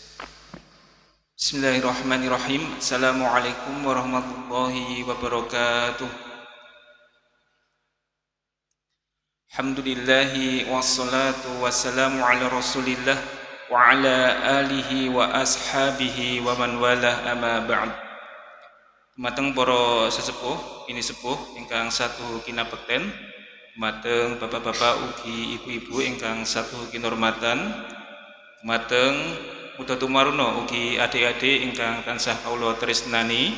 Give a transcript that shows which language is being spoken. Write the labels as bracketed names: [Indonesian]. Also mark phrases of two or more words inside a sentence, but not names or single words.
[Arabic] بسم الله الرحمن الرحيم. السلام عليكم ورحمة الله وبركاته. الحمد لله والصلاة والسلام على رسول الله وعلى آله وأصحابه ومن والاه أما بعد. [Javanese] Dumateng para sesepuh, ini sepuh ingkang satu kinabekten, dumateng bapak-bapak ugi ibu-ibu ingkang satu kinurmatan, dumateng muda tumaruno ugi adik-adik ingkang tansah kawula tresnani.